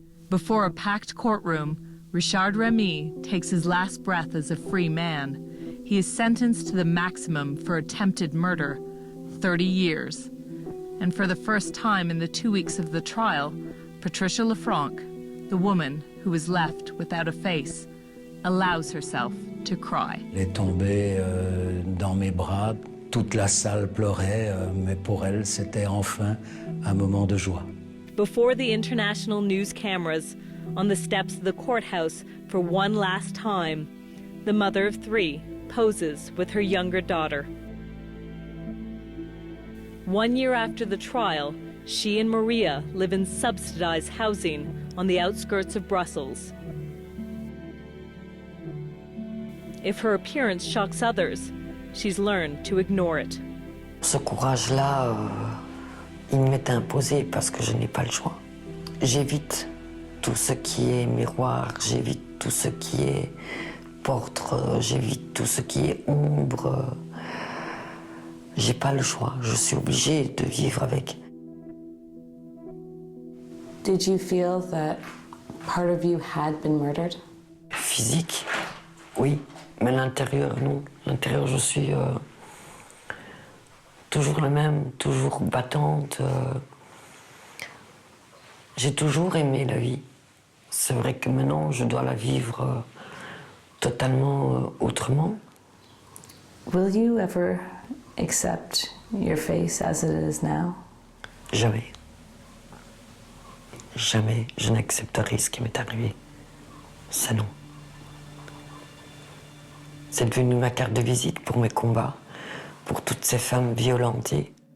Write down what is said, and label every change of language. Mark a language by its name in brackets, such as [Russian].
[English] Before a packed courtroom, Richard Remy takes his last breath as a free man. He is sentenced to the maximum for attempted murder, 30 years. And for the first time in the 2 weeks of the trial, Patricia Lefranc, the woman who is left without a face, allows herself to cry. [French] Elle est tombée dans mes bras, toute la salle pleurait, mais pour elle, c'était enfin un moment de joie. [English] Before the international news cameras, on the steps of the courthouse for one last time, the mother of 3 poses with her younger daughter. 1 year after the trial, she and Maria live in subsidized housing on the outskirts of Brussels. If her appearance shocks others, she's learned to ignore it. [French] Ce courage-là, il m'est imposé parce que je n'ai pas le choix. J'évite tout ce qui est miroir, j'évite tout ce qui est porte, j'évite tout ce qui est ombre. J'ai pas le choix, je suis obligée de vivre avec. [English] Did you feel that part of you had been murdered? [French] Physique, oui, mais l'intérieur, non. L'intérieur, je suis toujours la même, toujours battante. J'ai toujours aimé la vie. C'est vrai que maintenant, je dois la vivre totalement autrement. [English] Will you ever accept your face as it is now? [French] Jamais. Jamais je n'accepterai ce qui m'est arrivé. Ça non. C'est devenu ma carte de visite pour mes combats, pour toutes ces femmes violentées.